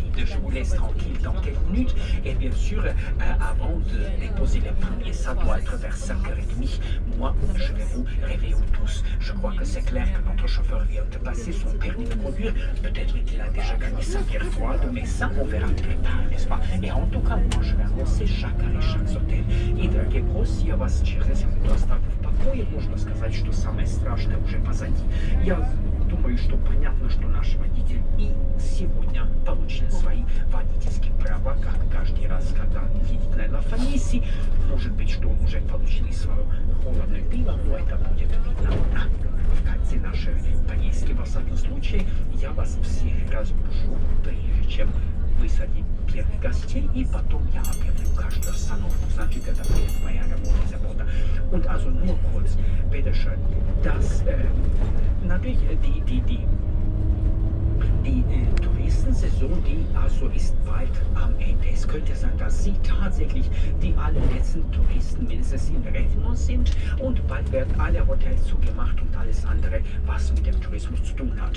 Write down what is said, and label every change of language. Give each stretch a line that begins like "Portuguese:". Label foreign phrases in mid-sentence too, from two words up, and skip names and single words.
French: Je vous laisse tranquille dans quelques minutes. Et bien sûr, avant de déposer les premiers, ça doit être vers 5h30. Moi, je vais vous réveiller tous. Je crois que c'est clair que notre chauffeur vient de passer son permis de conduire. Peut-être qu'il a déjà gagné sa bière froide, mais ça, on verra plus tard, n'est-ce pas? Et en tout cas, moi, je vais annoncer chaque arrêt, chaque hôtel.
Russian: И, дорогие гости, я вас через минуту оставлю в покое. Можно сказать, что самое страшное уже позади. Я думаю, что понятно, что наш водитель и сегодня получил свои водительские права, как каждый раз, когда едет на Ла-Фаниси. Может быть, что он уже получил и свое холодное пиво, но это будет видно в конце нашей поездки. Во всяком случае, я вас всех разбужу, прежде чем высадить первых гостей, и потом я объявлю каждую остановку. Значит, это будет моя работа, забота.
German: Und also nur kurz, bitteschön, dass natürlich die Touristensaison, die also ist bald am Ende. Es könnte sein, dass Sie tatsächlich die allerletzten Touristen mindestens in Redmond sind und bald werden alle Hotels zugemacht und alles andere, was mit dem Tourismus zu tun hat.